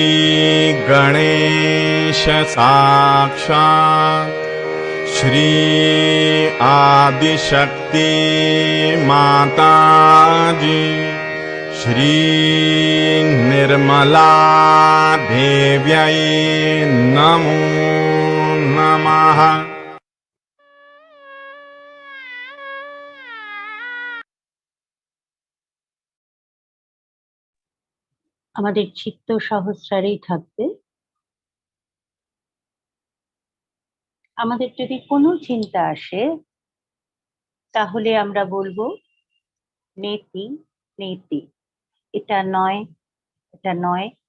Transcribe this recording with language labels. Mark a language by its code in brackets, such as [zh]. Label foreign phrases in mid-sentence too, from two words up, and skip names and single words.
[sa] गणेश साक्षात् श्री आदिशक्ति माता जी श्री निर्मला देव्यै नमो नमः। [bn] আমাদের চিত্ত সহস্রারেই থাকবে। আমাদের যদি কোনো চিন্তা আসে তাহলে আমরা বলবো [sa] নেতি নেতি, [bn] এটা নয়, এটা নয়।